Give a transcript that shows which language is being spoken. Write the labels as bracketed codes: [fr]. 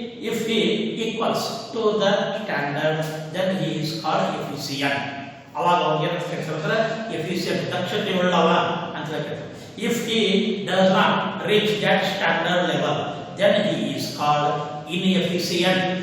[en] If he equals to the standard, then he is called efficient. [kn] ಅವಾಗ ಅವನಿಗೆ ಹೇಳ್ತಾರೆ efficient, ದಕ್ಷತೆ ಉಳ್ಳವ ಅಂತ ಹೇಳ್ತಾರೆ. [en] If he does not reach that standard level, then he is called inefficient.